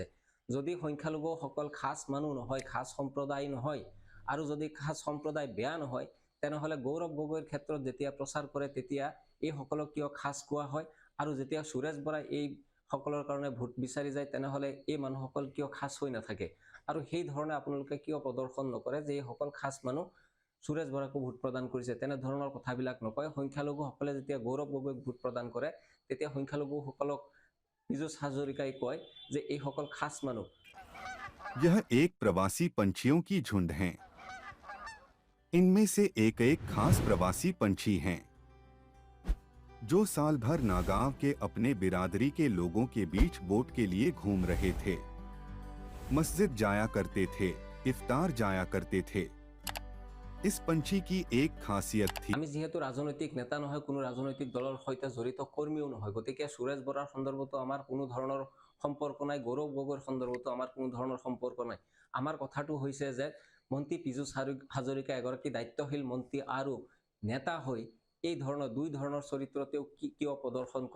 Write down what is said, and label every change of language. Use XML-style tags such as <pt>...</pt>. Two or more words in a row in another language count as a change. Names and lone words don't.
<as>যদি সংখ্যালঘুসকল খাচ মানুহ নহয়, খাচ সম্প্ৰদায় নহয় আৰু যদি খাচ সম্প্ৰদায় বেয়া নহয়, তেনেহ'লে গৌৰৱ গগৈৰ ক্ষেত্ৰত যেতিয়া প্ৰচাৰ কৰে তেতিয়া এইসকলক কিয় খাচ কোৱা হয় আৰু যেতিয়া সুৰেশ বৰাই এই সকলৰ কাৰণে ভোট বিচাৰি যায় তেনেহ'লে এই মানুহসকল কিয় খাচ হৈ নাথাকে আৰু সেই ধৰণে আপোনালোকে কিয় প্ৰদৰ্শন নকৰে যে এইসকল খাচ মানুহ সুৰেশ বৰাকো ভোট প্ৰদান কৰিছে? তেনেধৰণৰ কথাবিলাক নকয়। সংখ্যালঘুসকলে যেতিয়া গৌৰৱ গগৈক ভোট প্ৰদান কৰে তেতিয়া সংখ্যালঘুসকলক পীযুষ হাজৰিকাই কয় যে এইসকল খাচ মানুহ।</as> <hi>यह एक प्रवासी पंछियों की झुंड हैं। इनमें से एक खास प्रवासी पंछी हैं जो साल भर नागांव के अपने बिरादरी के लोगों के बीच वोट के लिए घूम रहे थे, मस्जिद जाया करते थे, इफ्तार जाया करते थे। इस पंछी की एक खासियत थी।</hi> <as>আমি যেহেতু ৰাজনৈতিক নেতা নহয়, কোনো ৰাজনৈতিক দলৰ সৈতে জড়িত কৰ্মীও নহয়, গতিকে সুৰেশ বৰাৰ সন্দৰ্ভতো আমাৰ কোনো ধৰণৰ সম্পৰ্ক নাই, গৌৰৱ গগৈৰ সন্দৰ্ভতো আমাৰ কোনো ধৰণৰ সম্পৰ্ক নাই। আমাৰ কথাটো হৈছে যে মন্ত্ৰী পীযুষ হাজৰিকা এগৰাকী দায়িত্বশীল মন্ত্ৰী আৰু নেতা হৈ এই ধৰণৰ দুই ধৰণৰ চৰিত্ৰ তেওঁ কিয় প্ৰদৰ্শন কৰে?</as>